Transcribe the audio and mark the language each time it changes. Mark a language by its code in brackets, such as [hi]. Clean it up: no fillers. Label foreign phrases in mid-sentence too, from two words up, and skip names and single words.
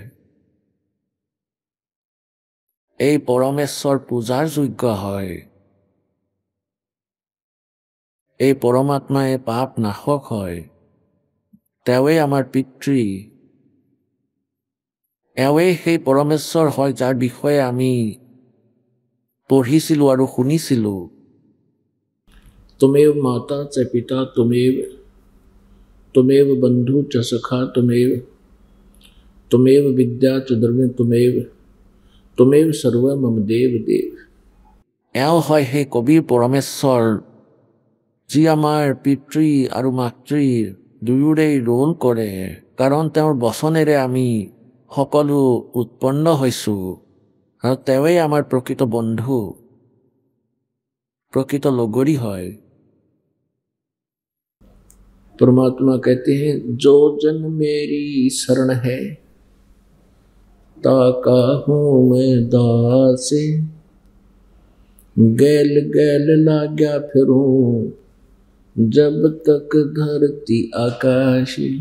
[as] এই পৰমেশ্বৰ পূজাৰ যোগ্য হয়, এই পৰমাত্মাই পাপ নাশক হয়, তেওঁৱেই আমাৰ পিতৃ, এওঁৱেই সেই পৰমেশ্বৰ হয় যাৰ বিষয়ে আমি পঢ়িছিলোঁ আৰু শুনিছিলোঁ। [sa] तुमेव माता च पिता तुमेव बंधु च सखा तुमेव विद्या च द्रव्य तुमेव सर्व मम देव देव। [as] এওঁ হয় সেই কবিৰ পৰমেশ্বৰ, যি আমাৰ পিতৃ আৰু মাতৃৰ দুয়োৰেই ৰোল কৰে, কাৰণ তেওঁৰ বচনেৰে আমি সকলো উৎপন্ন হৈছোঁ, আৰু তেওঁৱেই আমাৰ প্ৰকৃত বন্ধু, প্ৰকৃত লগৰী হয়। [hi] परमात्मा कहते हैं जो जन मेरी शरण है ताका हूँ मैं दास, गैल गैल लाग्या फिरूं जब तक धरती आकाश।